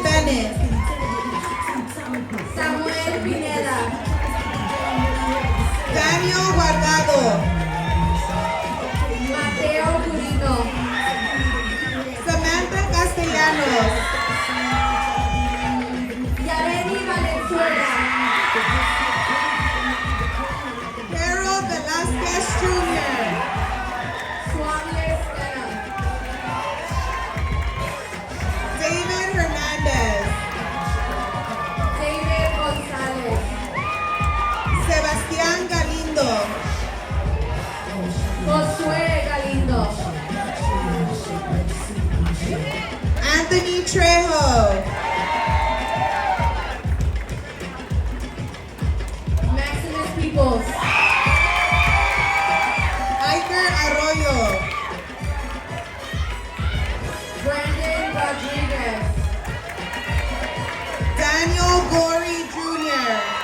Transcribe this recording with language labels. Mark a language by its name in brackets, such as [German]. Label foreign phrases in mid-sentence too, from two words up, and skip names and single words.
[Spanish] Jimenez. Samuel Pineda. Daniel Guardado. Mateo Turino. Samantha Castellanos. Yareni Valenzuela. Harold Velasquez Jr. Swami Estela. David Hernandez. David Gonzalez. Sebastián Galindo. Josué Galindo. Anthony Trejo. Maximus Peoples. Iker Arroyo. Brandon Rodriguez. Daniel Gorey Jr.